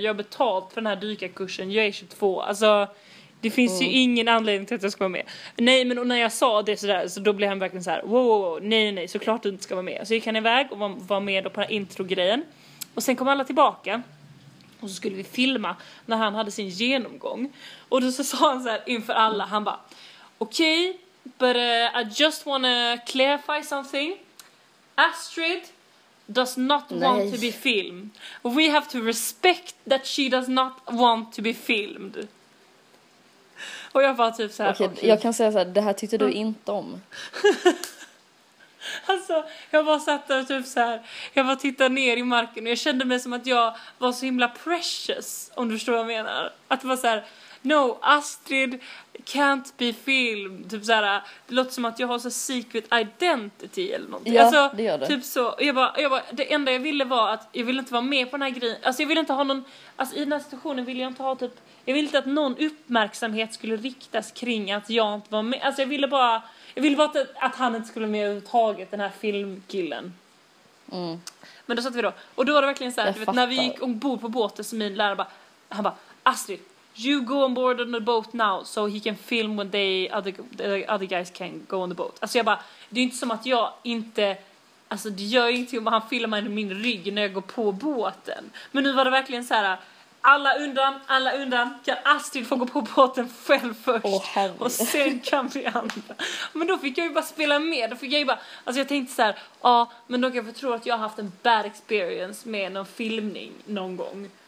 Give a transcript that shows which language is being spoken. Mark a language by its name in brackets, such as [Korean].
[Swedish] Jag har betalt för den här dykarkursen. Jag är 22. Alltså, det finns ju ingen anledning till att jag ska vara med. Nej, men och när jag sa det sådär, så då blev han verkligen så här, wow, nej, såklart du inte ska vara med. Så gick han iväg och var med då på den här intro-grejen. Och sen kom alla tillbaka. Och så skulle vi filma när han hade sin genomgång. Och då så sa han så här inför alla. Han bara, okej. [English] But I just want to clarify something. Astrid does not want to be filmed. We have to respect that she does not want to be filmed. [Swedish] Och jag bara typ så här. Okej, jag kan säga så här, det här tyckte du inte om. Alltså, jag bara satt där typ så här. Jag bara tittade ner i marken och jag kände mig som att jag var så himla precious, om du förstår vad jag menar. Att vara så här, [English] no, Astrid can't be filmed. [Swedish] Typ så här, det låter som att jag har så [English] secret identity [Swedish] eller någonting. Ja, alltså, det gör det. Typ så. Jag bara, det enda jag ville var att jag ville inte vara med på den här grejen. Alltså jag ville inte ha någon, alltså i den här situationen ville jag inte ha typ, jag ville inte att någon uppmärksamhet skulle riktas kring att jag inte var med. Alltså jag ville bara att han inte skulle med överhuvudtaget, den här filmkillen. Men då satt vi då. Och då var det verkligen så här, du vet, när vi gick ombord på båten så min lärare bara, han bara, Astrid, [English] you go on board on the boat now so he can film when they the other guys can go on the boat. [Swedish] Alltså jag bara, det är inte som att jag inte, alltså det gör ingenting om han filmar min rygg när jag går på båten. Men nu var det verkligen så här, alla undan, kan Astrid få gå på båten själv först? Oh, och sen kan vi andra. Men då fick jag ju bara spela med, då fick jag ju bara, alltså jag tänkte så här, ja, men då kan jag få tro att jag har haft en [English] bad experience [Swedish] med någon filmning någon gång.